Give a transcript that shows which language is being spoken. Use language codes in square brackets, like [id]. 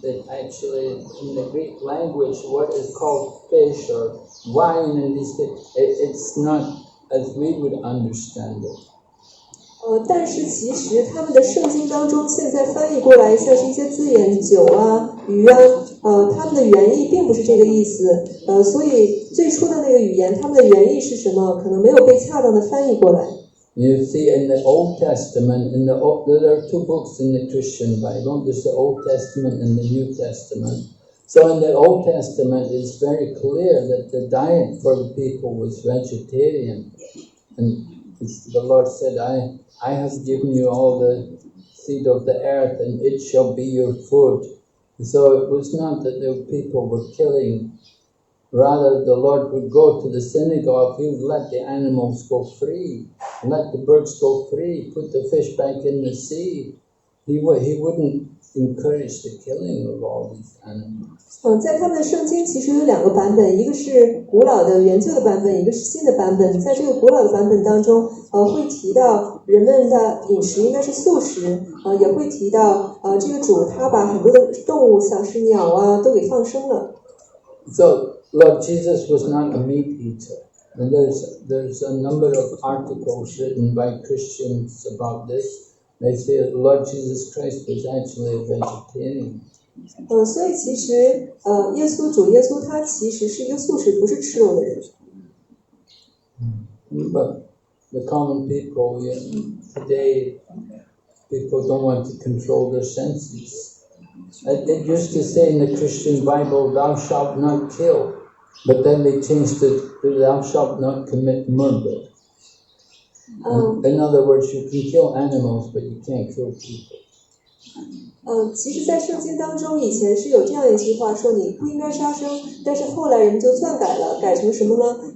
[en] Actually, in the Greek language, what is called fish or wine and these things, it's not as we would understand it. [zh] 但是其实他们的圣经当中现在翻译过来像是一些字眼，酒鱼他们的原意并不是这个意思。所以最初的那个语言，他们的原意是什么，可能没有被恰当的翻译过来。 [en] You see, in the Old Testament, there are 2 books in the Christian Bible. There's the Old Testament and the New Testament. So in the Old Testament, it's very clear that the diet for the people was vegetarian. And the Lord said, I have given you all the seed of the earth, and it shall be your food. So it was not that the people were killing. Rather, the Lord would go to the synagogue, he would let the animals go free, let the birds go free, put the fish back in the sea. He wouldn't encourage the killing of all these animals. [zh] 在他们的圣经其实有2个版本，一个是古老的原旧的版本，一个是新的版本。在这个古老的版本当中，会提到人们的饮食应该是素食，也会提到这个主他把很多的动物，像是鸟啊，都给放生了。 [en] So Lord Jesus was not a meat eater. And there's a number of articles written by Christians about this. They say Lord Jesus Christ was actually a vegetarian. [zh] 所以其实主耶稣他其实是一个素食，不是吃肉的人。 [en] But the common people, today, people don't want to control their senses. It used to say in the Christian Bible, "Thou shalt not kill," but then they changed it to "Thou shalt not commit murder." In other words, you can kill animals, but you can't kill people. [zh] 其实在圣经当中以前是有这样一句话说你不应该杀生，但是后来人们就篡改了，改成什么呢？